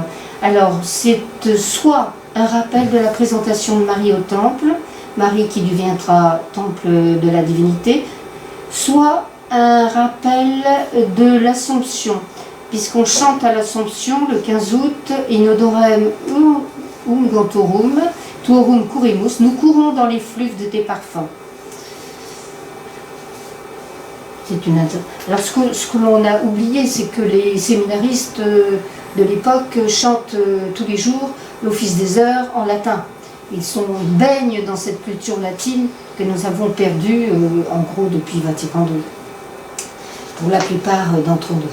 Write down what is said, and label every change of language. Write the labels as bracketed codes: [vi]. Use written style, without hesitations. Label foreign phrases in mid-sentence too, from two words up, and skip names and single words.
[fr] Alors, c'est soit un rappel de la présentation de Marie au temple, Marie qui deviendra temple de la divinité, soit un rappel de l'Assomption, puisqu'on chante à l'Assomption le 15 août, [la] Inodorem unguentorum, tuorum curimus, [fr] nous courons dans les fleuves de tes parfums. Alors ce que l'on a oublié, c'est que les séminaristes de l'époque chantent tous les jours l'office des heures en latin. Ils baignent dans cette culture latine que nous avons perdue en gros depuis Vatican II, pour la plupart d'entre nous.